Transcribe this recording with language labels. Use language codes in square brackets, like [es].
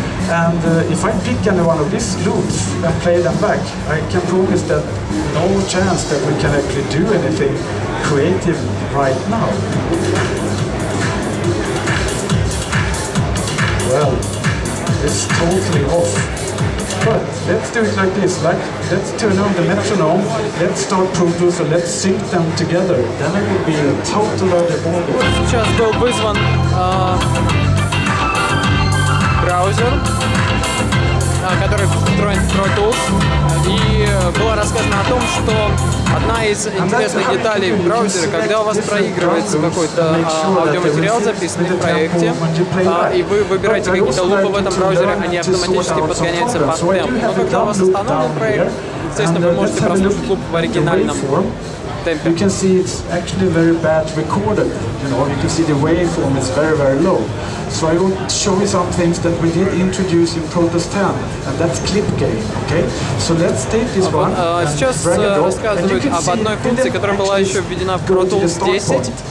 [en] And if I pick any one of these loops and play them back, I can promise that no chance that we can actually do anything creative right now. Well, it's totally off. But let's do it like this, let's turn on the metronome, let's start Protos and let's sync them together. Then it will be a total other ballgame. [ru] Сейчас был вызван браузер, который встроен в Pro Tools, и было рассказано о том, что одна из интересных деталей в браузере, когда у вас проигрывается какой-то аудиоматериал, записанный в проекте, и вы выбираете какие-то лупы в этом браузере, они автоматически подгоняются под темп. Но когда у вас остановлен проект, естественно, вы можете прослушать луп в оригинальном темпе. [en] You can see it's actually very bad recorded. You know, you can see the waveform is very, very low. So I want to show you some things that we did introduce in Protos 10, and that's clip gain. Okay, so let's take this one. [ru] Сейчас рассказывают об одной функции, которая была еще введена в Pro Tools 10.